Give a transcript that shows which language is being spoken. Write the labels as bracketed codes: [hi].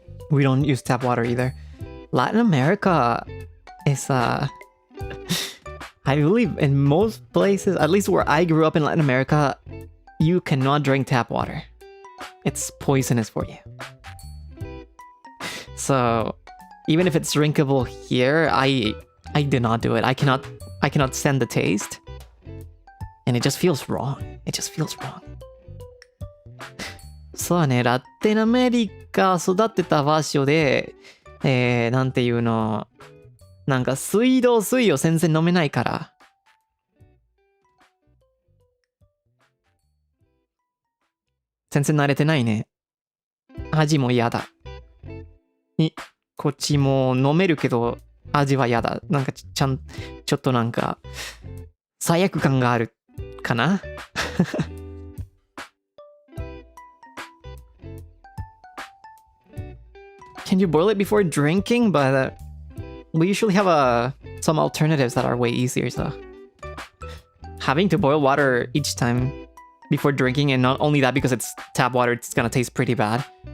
[en] We don't use tap water either. Latin America is I believe in most places, at least where I grew up in Latin America, you cannot drink tap water. It's poisonous for you. So even if it's drinkable here, I did not do it. I cannot stand the taste. And it just feels wrong. It just feels wrong. [ja] そうね、ラテンアメリカ育ってた場所で、なんていうの、なんか水道水を全然飲めないから。全然慣れてないね。味も嫌だ。こっちも飲めるけど、味は嫌だ。なんかちょっとなんか、罪悪感があるかな [en] Can you boil it before drinking? But we usually have some alternatives that are way easier. So having to boil water each time before drinking, and not only that, because it's tap water, it's gonna taste pretty bad.